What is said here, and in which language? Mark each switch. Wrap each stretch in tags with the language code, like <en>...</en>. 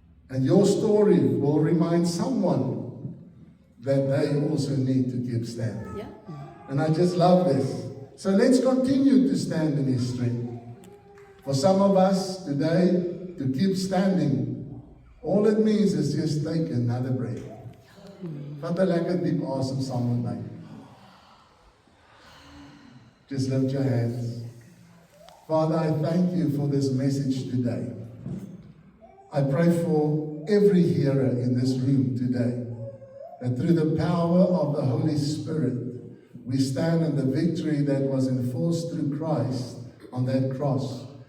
<en>And your story will remind someone that they also need to keep standing. And I just love this. So let's continue to stand in His strength. For some of us today, to keep standing, all it means is just take another breath.</en> <af>Vat 'n lekker diep asem saam met my.</af> <en>Just lift your hands. Father, I thank you for this message today. I pray for every hearer in this room today, that through the power of the Holy Spirit, we stand in the victory that was enforced through Christ on that cross.</en>